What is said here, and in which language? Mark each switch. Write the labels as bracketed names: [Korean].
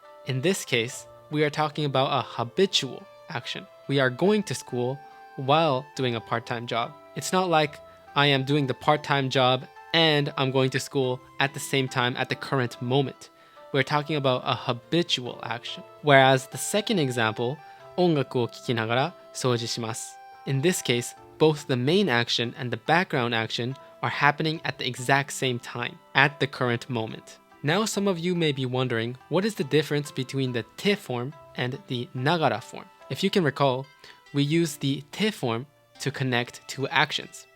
[English] In this case, we are talking about a habitual action. We are going to school while doing a part-time job. It's not like I am doing the part-time job and I'm going to school at the same time at the current moment. We're talking about a habitual action. Whereas the second example, [Japanese] 音楽を聴きながら掃除します. [English] In this case, both the main action and the background action are happening at the exact same time, at the current moment. Now some of you may be wondering, what is the difference between the te form and the nagara form? If you can recall, we use the te form to connect two actions.